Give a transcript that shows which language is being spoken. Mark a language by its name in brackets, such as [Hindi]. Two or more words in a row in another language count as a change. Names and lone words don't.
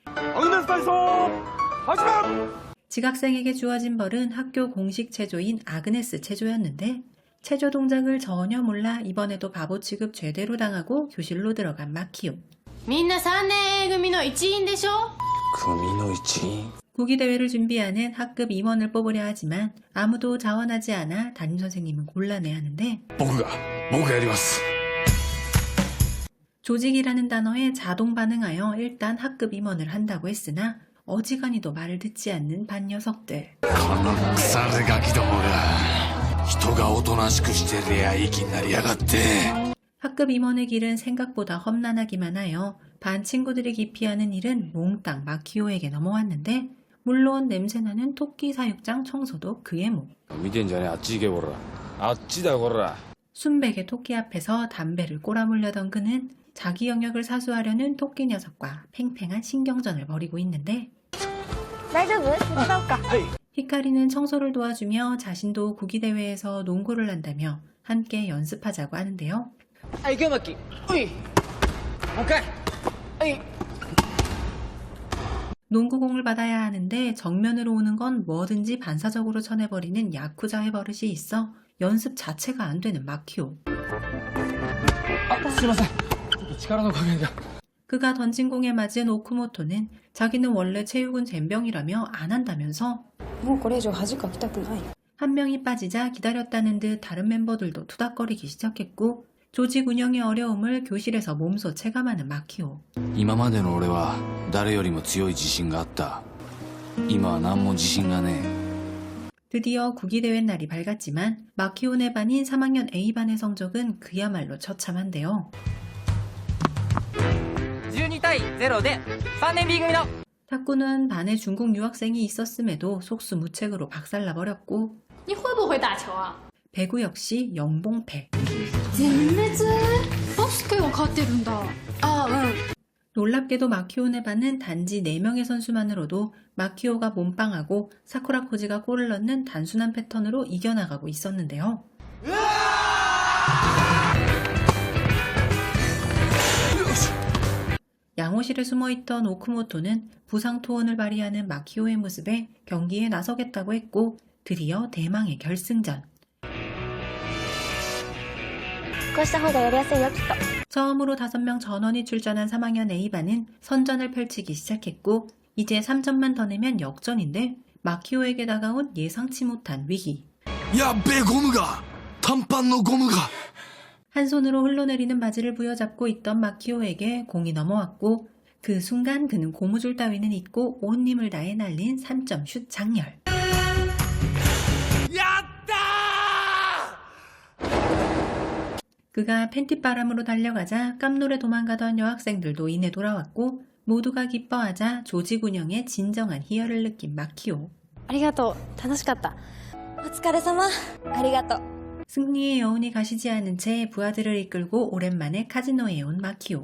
[Korean] 지각생에게 주어진 벌은 학교 공식 체조인 아그네스 체조였는데 체조 동작을 전혀 몰라 이번에도 바보 취급 제대로 당하고 교실로 들어간 마키오. [Japanese] みんな3年 A 組の一員でしょ。組の一員。 [Korean] 구기대회를 준비하는 학급 임원을 뽑으려 하지만 아무도 자원하지 않아 담임선생님은 곤란해하는데 [Japanese] 僕がやります。 [Korean] 조직이라는 단어에 자동 반응하여 일단 학급 임원을 한다고 했으나 어지간히도 말을 듣지 않는 반 녀석들. [Japanese] この腐れガキどもが人がおとなしくしてりゃいきなりやがって。 [Korean] 학급 임원의 길은 생각보다 험난하기만 하여 반 친구들이 기피하는 일은 몽땅 마키오에게 넘어왔는데 물론 냄새나는 토끼 사육장 청소도 그의 목. [Japanese] 見てんじゃねえ、あっち行けこら。あっちだこら。 [Korean] 순백의 토끼 앞에서 담배를 꼬라물려던 그는 자기 영역을 사수하려는 토끼 녀석과 팽팽한 신경전을 벌이고 있는데 [Japanese] 大丈夫？手伝おうか。 [Korean] 히카리는 청소를 도와주며 자신도 구기대회에서 농구를 한다며 함께 연습하자고 하는데요. [Japanese] はい、行くよマッキー。おい。もう一回。はい。 [Korean] 농구공을 받아야 하는데 정면으로 오는 건 뭐든지 반사적으로 쳐내버리는 야쿠자의 버릇이 있어 연습 자체가 안 되는 마키오. 그가 던진 공에 맞은 오쿠모토는 자기는 원래 체육은 젬병이라며 안 한다면서 [Japanese] もうこれ以上恥かきたくない。 [Korean] 한 명이 빠지자 기다렸다는 듯 다른 멤버들도 투닥거리기 시작했고 조직 운영의 어려움을 교실에서 몸소 체감하는 마키오. [Japanese] 今までの俺は誰よりも強い自信があった。今は何も自信がねえ。 [Korean] 드디어 구기대회 날이 밝았지만 마키오네 반인 3학년 A반의 성적은 그야말로 처참한데요. [Japanese] 12 対0で3年 B 組の [Korean] 탁구는 반에 중국 유학생이 있었음에도 속수무책으로 박살나버렸고 [Chinese] 你会不会打球啊？ [Korean] 배구 역시 영봉패. [Japanese] 全滅？バスケわかってるんだ。あ、うん。 [Korean] 놀랍게도 마키오네 반은 단지 4명의 선수만으로도 마키오가 몸빵하고 사쿠라 코지가 골을 넣는 단순한 패턴으로 이겨나가고 있었는데요. 양호실에 숨어있던 오쿠모토는 부상 투혼을 발휘하는 마키오의 모습에 경기에 나서겠다고 했고 드디어 대망의 결승전. [Japanese] こうした方がやりやすいよきっと。 [Korean] 처음으로 5명 전원이 출전한 3학년 A반은 선전을 펼치기 시작했고 이제 3점만 더 내면 역전인데 마키오에게 다가온 예상치 못한 위기. [Japanese] やっべえゴムが短パンのゴムが [Korean] 한 손으로 흘러내리는 바지를 부여잡고 있던 마키오에게 공이 넘어왔고 그 순간 그는 고무줄 따위는 잊고 온 힘을 다해 날린 3점 슛 장렬. [Japanese] やったー [Korean] 그가 팬티바람으로 달려가자 깜놀에 도망가던 여학생들도 이내 돌아왔고 모두가 기뻐하자 조직 운영의 진정한 희열을 느낀 마키오. [Japanese] ありがとう。楽しかった。お疲れ様。ありがとう。 [Korean] 승리의 여운이 가시지 않은 채 부하들을 이끌고 오랜만에 카지노에 온 마키오.